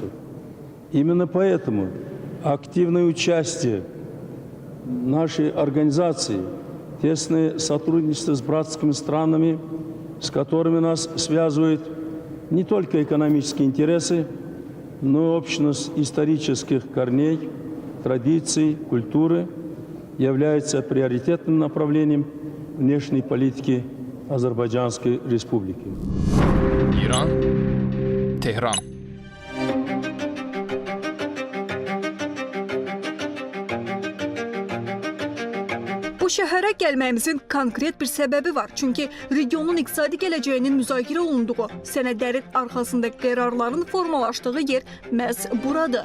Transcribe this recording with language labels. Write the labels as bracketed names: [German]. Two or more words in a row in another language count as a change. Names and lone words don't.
[Russian] Именно поэтому активное участие нашей организации, тесное сотрудничество с братскими странами, с которыми нас связывают не только экономические интересы, но и общность исторических корней, традиций, культуры, является приоритетным направлением внешней политики Азербайджанской Республики. [Azerbaijani] İran, Tehran. Bu şəhərə gəlməyimizin konkret bir səbəbi var. Çünki regionun iqtisadi gələcəyinin müzakirə olunduğu, sənədlərin arxasında qərarların formalaşdığı yer məhz buradır.